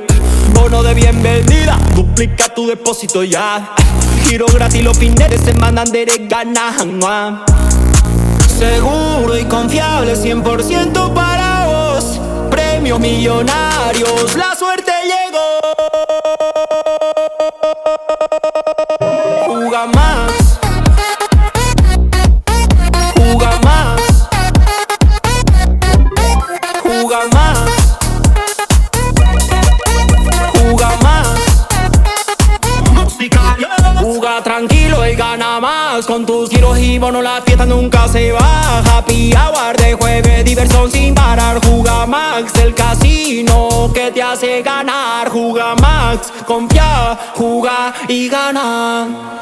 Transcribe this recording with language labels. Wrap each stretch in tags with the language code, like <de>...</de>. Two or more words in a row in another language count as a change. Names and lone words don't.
<es>Bono de bienvenida, duplica tu depósito ya. Giro gratis, los fines de semana Anderes ganan. Seguro y confiable, 100% para vos. Premios millonarios, la suerte llegó. Juga Max, Juga Max, Juga Max, Juga Max. Juga tranquilo y gana más. Con tus giros y bonos la fiesta nunca se va.</es> <en>Happy hour</en> <es>de jueves, diversión sin parar. Juga Max, el casino que te hace ganar. Juga Max, confía, juga y gana.</es>